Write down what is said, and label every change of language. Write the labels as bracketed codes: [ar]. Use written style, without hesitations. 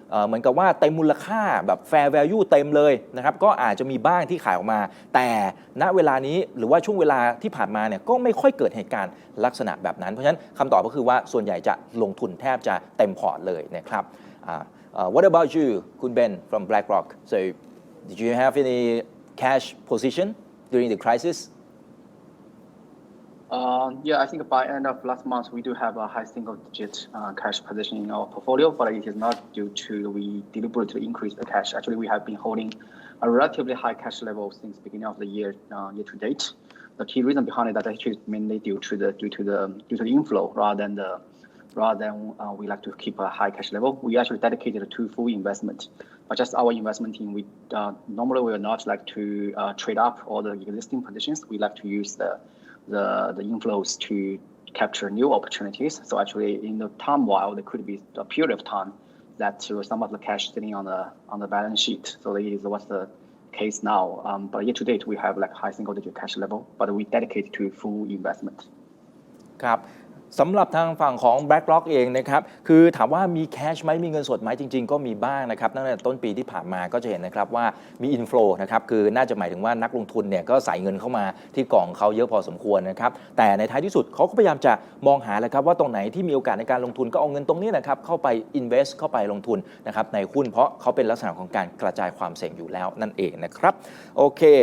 [th] เหมือนกับว่าเต็มมูลค่าแบบ fair value เต็มเลยนะครับก็อาจจะมีบ้างที่ขายออกมาแต่ณเวลานี้หรือว่าช่วงเวลาที่ผ่านมาเนี่ยก็ไม่ค่อยเกิดเหตุการณ์ลักษณะแบบนั้นเพราะฉะนั้นคำตอบก็คือว่าส่วนใหญ่จะลงทุนแทบจะเต็มพอร์ตเลยนะครับ [en] What about you [th] คุณ Ben [en] from BlackRock so did you have any cash position during the crisis Yeah, I think by end of last month, we do have a high single-digit cash position in our portfolio, but it is not due to we deliberately increase the cash. Actually, we have been holding a relatively high cash level since beginning of the year to date. The key reason behind it that actually is mainly due to the inflow rather than we like to keep a high cash level. We actually dedicated to full investment, but just our investment team. We normally we will not like to trade up all the existing positions. We like to use the inflows to capture new opportunities. So actually, in the time while there could be a period of time that some of the cash sitting on the balance sheet. So that is what's the case now. But year to date, we have like high single-digit cash level, but we dedicate to full investment. [th] ครับสำหรับทางฝั่งของ BlackRock เองนะครับคือถามว่ามีแคชไหมมีเงินสดไหมจริงๆก็มีบ้างนะครับตั้งแต่ต้นปีที่ผ่านมาก็จะเห็นนะครับว่ามี inflow นะครับคือน่าจะหมายถึงว่านักลงทุนเนี่ยก็ใส่เงินเข้ามาที่กล่องเขาเยอะพอสมควรนะครับแต่ในท้ายที่สุดเขาก็พยายามจะมองหาเลยครับว่าตรงไหนที่มีโอกาสในการลงทุนก็เอาเงินตรงนี้นะครับเข้าไป invest เข้าไปลงทุนนะครับในหุ้นเพราะเขาเป็นลักษณะของการกระจายความเสี่ยงอยู่แล้วนั่นเองนะครับโอเค